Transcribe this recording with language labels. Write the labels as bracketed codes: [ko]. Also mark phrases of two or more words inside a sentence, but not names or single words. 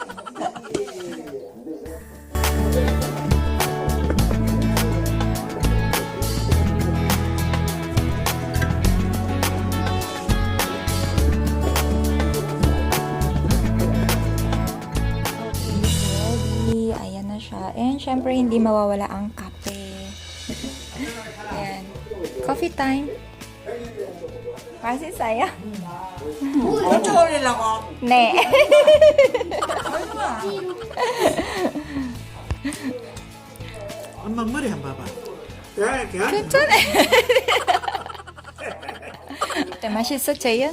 [en] Okay, ready. [tl] Ayan na siya. And, syempre, hindi mawawala ang kape. Ayan. [en] Coffee time. [ko] 맛있어요? 엄청 올리려고. 네. 엄마 머리 한번 봐봐. 야, 괜찮아. 네, 맛있어, 재현?